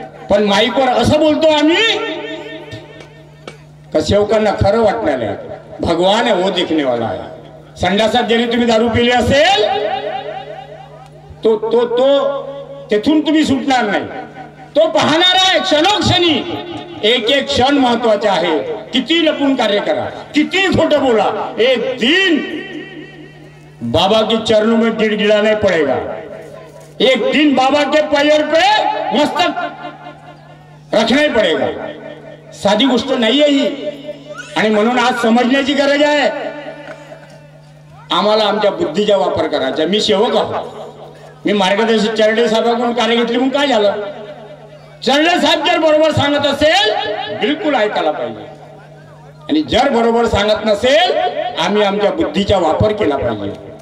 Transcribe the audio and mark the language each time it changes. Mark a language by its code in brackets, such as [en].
[mr] पण माईकवर असं बोलतो आम्ही का सेवकांना खरं वाटणार आहे. भगवान आहे, [hi] वो देखने वाला [mr] आहे. संडासात जरी तुम्ही दारू पिली असेल तो तो तो तेथून तुम्ही सुटणार नाही. तो पाहणार आहे क्षणोक्षणी. एक एक क्षण महत्वाचा आहे. किती लपून कार्य करा, किती खोटं बोला, [hi] एक दिन बाबा के चरणों में गिड़गिड़ाना पड़ेगा. एक दिन बाबा के पैर पे मस्तक रखना ही पड़ेगा. [mr] साधी गोष्ट नाही आहे ही. आणि म्हणून आज समजण्याची गरज आहे. आम्हाला आमच्या बुद्धीचा वापर करायचा। मी सेवक आहो, मी मार्गदर्शक चरडे साहेबांकडून कार्य घेतली म्हणून काय झालं? चरडे साहेब जर बरोबर सांगत असेल बिलकुल ऐकायला पाहिजे, आणि जर बरोबर सांगत नसेल आम्ही आमच्या बुद्धीचा वापर केला पाहिजे।